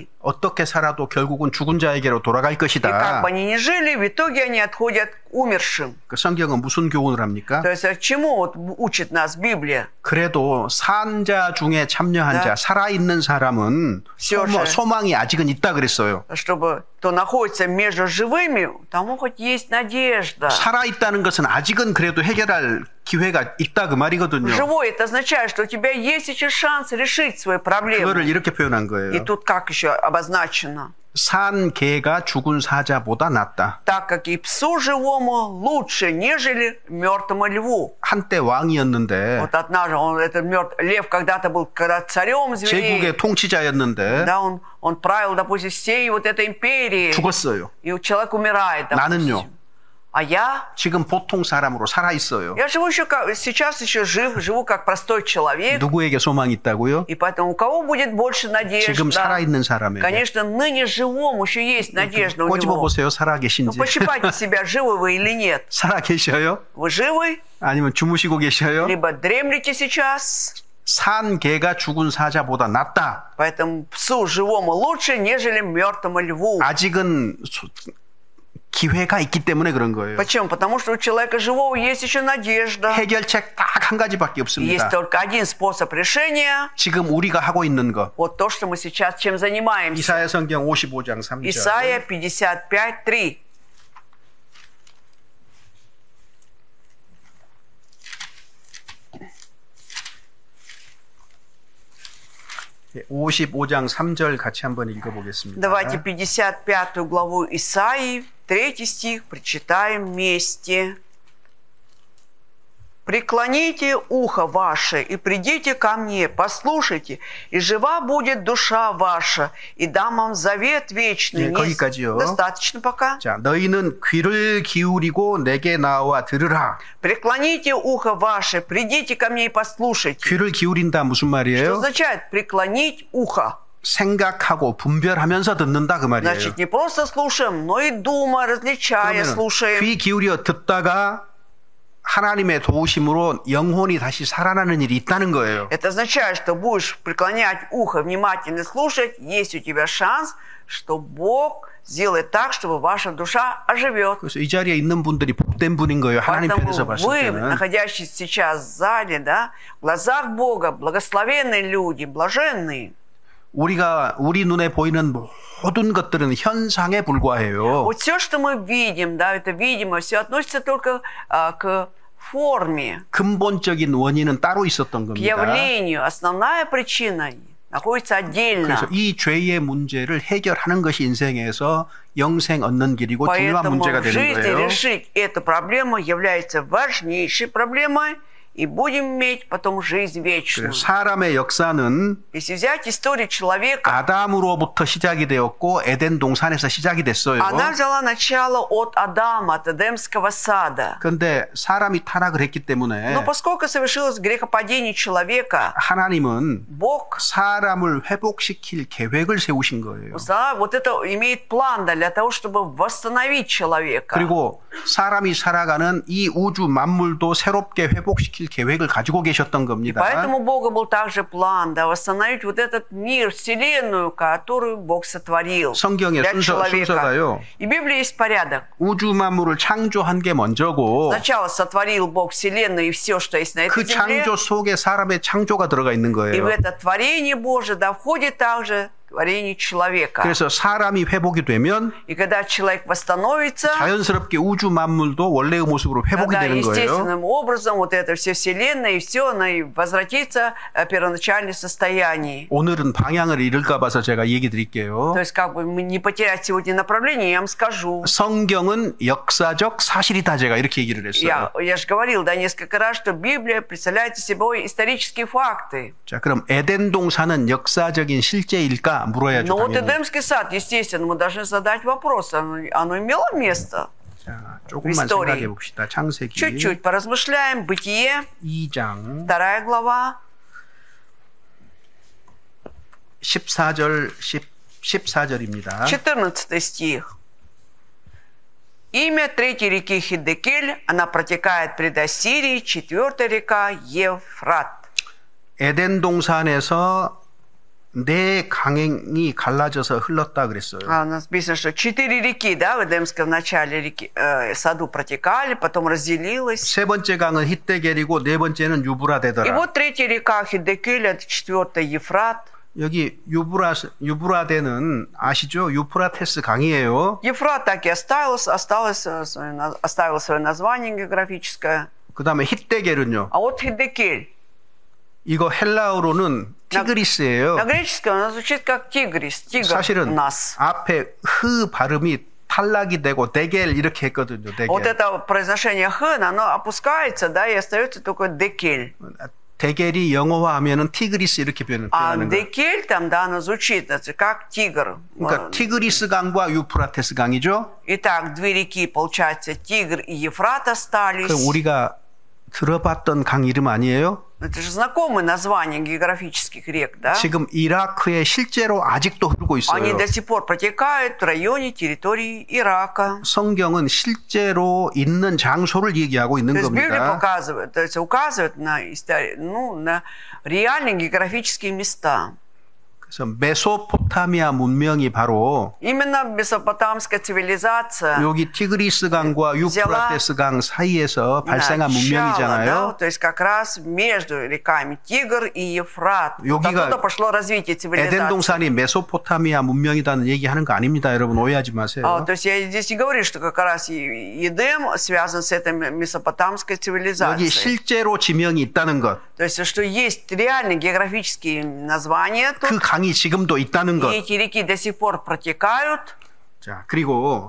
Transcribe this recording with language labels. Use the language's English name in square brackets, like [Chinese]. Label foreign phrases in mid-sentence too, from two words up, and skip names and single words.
[Korean] 어떻게 살아도 결국은 죽은 자에게로 돌아갈 [Russian] И как [Korean] 것이다. [Russian] бы они ни жили, в итоге они отходят к умершим. [Korean] 그 성경은 무슨 교훈을 합니까? [Russian] То есть чему вот учит нас Библия? [Korean] 그래도 산자 중에 참여한 자, 살아있는 사람은 소망이 아직은 있다 그랬어요. [Russian] Чтобы кто находится между живыми, тому хоть есть надежда. [Korean] 살아있다는 것은 아직은 그래도 해결할 기회가 있다 그 말이거든요. [Russian] Живой это означает, что у тебя есть еще шанс решить свои проблемы. [Korean] 그거를 이렇게 표현한 [Russian] И [Korean] 거예요. [Russian] тут как еще обозначено? [Korean] 산 개가 죽은 사자보다 낫다. [Russian] Так как и псу живому лучше, нежели мертвому льву. [Korean] 한때 왕이었는데 [Russian] Вот однажды этот лев когда-то был царем зверей. [Korean] 제국의 통치자였는데 [Russian] Да, он правил, допустим, всей вот этой империи. [Korean] 죽었어요. [Russian] И человек умирает, допустим. [Korean] 나는요. [Russian] А я? [Korean] 지금 보통 사람으로 살아 있어요. [Russian] Я живу еще сейчас еще живу как простой человек. [Korean] 누구에게 소망이 있다고요? [Russian] И поэтому у кого будет больше надежды? [Korean] 지금 살아 있는 사람에게. [Russian] Конечно, ныне живому еще есть надежда у [Korean] 꼬집어 [Russian] него. [Korean] 보세요. 살아 [Russian] Ну, [Korean] 계신지. [Russian] пощипайте себя, живы вы или нет. [Korean] 살아 계셔요? [Russian] Вы живы? [Korean] 아니면 주무시고 계셔요? [Russian] Либо дремлете сейчас. [Korean] 산 개가 죽은 사자보다 낫다. [Russian] Поэтому псу живому лучше, нежели мертвому льву. [Korean] 아직은 기회가 있기 때문에 그런 거예요. [Russian] Почему? Потому что у человека живого есть еще надежда. [Korean] 해결책 딱 한 가지밖에 없습니다. [Russian] Есть только один способ решения. [Korean] 지금 우리가 하고 있는 거. [Russian] Вот то, что мы сейчас чем занимаемся. [Korean] 이사야 성경 55장 3절. [Russian] Исайя 55:3. [Korean] 네, 55장 3절 같이 한번 읽어보겠습니다. [Russian] Давайте 55 главу Исаии, 3 стих, прочитаем вместе. «Преклоните ухо ваше и придите ко мне, послушайте, и жива будет душа ваша, и дам вам завет вечный». [Korean] 네, 거기까지요. [Russian] Достаточно пока. [Korean] 자, 너희는 귀를 기울이고 내게 나와 들으라. [Russian] «Преклоните ухо ваше, придите ко мне и послушайте». [Korean] 귀를 기울인다 무슨 [Russian] Что [Korean] 말이에요? [Russian] означает «преклонить ухо»? [Korean] 생각하고 분별하면서 듣는다 그 말이에요. [Russian] Значит, не просто слушаем, но и думая, различая, [Korean] 그러면 [Russian] слушаем. [Korean] 귀 기울여 듣다가 하나님의 도우심으로 영혼이 다시 살아나는 일이 있다는 거예요. [Russian] Это означает, что будешь преклонять ухо, внимательно слушать, есть у тебя шанс, что Бог сделает так, чтобы ваша душа оживет. [Korean] 그래서 이 자리에 있는 분들이 복된 분인 거예요. 하나님 편에서 [Russian] Поэтому [Korean] 봤을 [Russian] вы, [Korean] 때는. [Russian] находящиеся сейчас в зале, да, в глазах Бога, благословенные люди, блаженные. [Korean] 우리 눈에 보이는 모든 것들은 현상에 불과해요. [Russian] Вот все, что мы видим, да, это видимо, все относится только к форме, [Korean] 근본적인 원인은 따로 있었던 [Russian] к [Korean] 겁니다. [Russian] явлению. Основная причина находится отдельно. [Korean] 그래서 이 죄의 문제를 해결하는 것이 인생에서 영생 얻는 길이고 중요한 [Russian] Поэтому [Korean] 문제가 [Russian] в [Korean] 되는 [Russian] жизни [Korean] 거예요. [Russian] решить эту проблему является важнейшей проблемой, и будем иметь потом жизнь вечную. [Korean] 그래서 사람의 역사는 [Russian] Если взять историю человека, [Korean] 아담으로부터 시작이 되었고 에덴 동산에서 시작이 됐어요. [Russian] она взяла начало от Адама, от Эдемского сада. [Korean] 그런데 사람이 타락을 했기 때문에 [Russian] Но поскольку совершилось грехопадение человека, [Korean] 하나님은 [Russian] Бог [Korean] 사람을 회복시킬 계획을 세우신 거예요. [Russian] вот это имеет план для того, чтобы восстановить человека. [Korean] 그리고 사람이 살아가는 이 우주 만물도 새롭게 회복시킬 계획을 가지고 계셨던 겁니다. [Russian] Поэтому у Бога был также план, да, восстановить вот этот мир, вселенную, которую Бог сотворил [Korean] 성경의 [Russian] для человека. [Korean] 순서가요. [Russian] И в Библии есть порядок. [Korean] 우주 만물을 창조한 게 먼저고 [Russian] Сначала сотворил Бог вселенную и все, что есть на этой [Korean] 그 [Russian] земле. [Korean] 창조 속에 사람의 창조가 들어가 있는 [Russian] И в [Korean] 거예요. [Russian] это творение Божие, да, входит также творение человека. [Korean] 그래서 사람이 회복이 되면 [Russian] И когда человек восстановится, [Korean] 자연스럽게 우주 만물도 원래의 모습으로 회복이 [Russian] тогда [Korean] 되는 거예요. [Russian] естественным образом вот эта вся вселенная и все, она и возвратится в первоначальное состояние. [Korean] 오늘은 방향을 잃을까 봐서 제가 얘기 드릴게요. [Russian] То есть как бы не потерять сегодня направление, я вам скажу. [Korean] 성경은 역사적 사실이다 제가 이렇게 얘기를 했어요. [Russian] Я же говорил, да, несколько раз, что Библия представляет собой исторические факты. [Korean] 자, 그럼 에덴 동산은 역사적인 실제일까 물어야죠. [Russian] Но вот [Korean] 당연히. [Russian] Эдемский сад, естественно, мы должны задать вопрос, оно имело место? [Korean] 자, 조금만 [Russian] истории. [Korean] 생각해 봅시다. 창세기 [Russian] Чуть-чуть поразмышляем. Бытие, [Korean] 2장 [Russian] 2 глава, [Korean] 14절 14절입니다. [Russian] 14 стих. Имя третьей реки Хиддекель, она протекает пред Ассирией, 4 река Евфрат. [Korean] 에덴 동산에서 네 강이 갈라져서 흘렀다 그랬어요. [Russian] У нас написано, что 4 реки, да, в Эдемском в начале реки, саду протекали, потом разделилась. [Korean] 세 번째 강은 히데겔이고 네 번째는 [Russian] И [Korean] 유브라데더라. [Russian] вот третья река Хидекель, это 4-я Ефрат. [Korean] 여기 유브라데는 아시죠? 유프라테스 강이에요. [Russian] Ефрат так и оставил свое название географическое. [Korean] 그다음에 히데겔은요. [Russian] А вот Хидекель. [Korean] 이거 헬라어로는 티그리스예요. [Russian] На греческом оно звучит как тигрис, тигр у [Korean] 사실은 [Russian] нас. [Korean] 앞에 흐 발음이 탈락이 되고 데겔 이렇게 했거든요. [Russian] Вот [Korean] 데겔. [Russian] это произношение х, оно опускается, да, и остается только декель. [Korean] 데겔이 영어화하면은 티그리스 이렇게 [Russian] А [Korean] 표현하는 거예요. [Russian] декель там, да, оно звучит как тигр. [Korean] 그러니까 티그리스 강과 유프라테스 강이죠. [Russian] Итак, 2 реки, получается, Тигр и Ефрат остались. [Korean] 그 우리가 들어봤던 강 이름 아니에요? [Russian] Это же знакомые названия географических рек, да? [Korean] 지금 이라크에 실제로 아직도 흐르고 [Russian] Они [Korean] 있어요. [Russian] до сих пор протекают в районе территории Ирака. [Korean] 성경은 실제로 있는 장소를 얘기하고 있는 [Russian] То есть Библия [Korean] 겁니다. [Russian] показывает, то есть указывает на реальные географические места. [Korean] 그래서 메소포타미아 문명이 바로 [Russian] Именно месопотамская цивилизация [Korean] 여기 티그리스 강과 유프라테스 강 사이에서 발생한 [Russian] начало, да, [Korean] 문명이잖아요. [Russian] то есть как раз между реками Тигр и Ефрат. Вот [Korean] 여기가 [Russian] оттуда пошло развитие [Korean] 에덴 [Russian] цивилизации. [Korean] 동산이 메소포타미아 문명이라는 얘기하는 거 아닙니다. 여러분 오해하지 마세요. [Russian] То есть я здесь не говорю, что как раз Едем связан с этой месопотамской [Korean] 여기 [Russian] цивилизацией. [Korean] 실제로 지명이 있다는 것, [Russian] То есть что есть реальные географические названия [Korean] 그 [Russian] тут, [Korean] 강이 지금도 있다는 [Russian] и [Korean] 것. [Russian] эти реки до сих пор протекают, [Korean] 자, 그리고